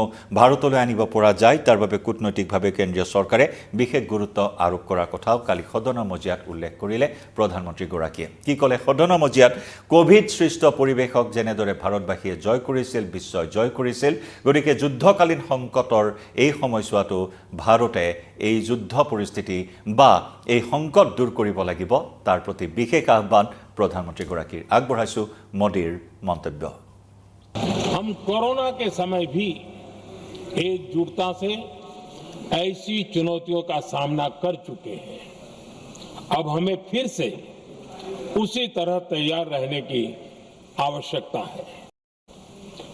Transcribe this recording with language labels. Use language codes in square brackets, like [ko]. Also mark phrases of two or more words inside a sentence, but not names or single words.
[as] ভাৰতলৈ আনিব পৰা যায় তাৰ বাবে কূটনৈতিকভাৱে কেন্দ্ৰীয় চৰকাৰে বিশেষ গুৰুত্ব আৰোপ কৰাৰ কথাও কালি সদনৰ মজিয়াত উল্লেখ কৰিলে প্ৰধানমন্ত্ৰীগৰাকীয়ে কি ক'লে সদনৰ মজিয়াত কোভিড সৃষ্ট পৰিৱেশক যেনেদৰে ভাৰতবাসীয়ে জয় কৰিছিল বিশ্বই জয় কৰিছিল গতিকে যুদ্ধকালীন সংকটৰ এই সময়ছোৱাটো ভাৰতে এই যুদ্ধ পৰিস্থিতি বা এই সংকট দূৰ কৰিব লাগিব তাৰ প্ৰতি বিশেষ আহ্বান প্ৰধানমন্ত্ৰীগৰাকীৰ আগবঢ়াইছো মোদীৰ মন্তব্য [hi] हम कोरोना के समय भी एकजुटता से ऐसी चुनौतियों का सामना कर चुके हैं अब हमें फिर से उसी तरह तैयार रहने की आवश्यकता है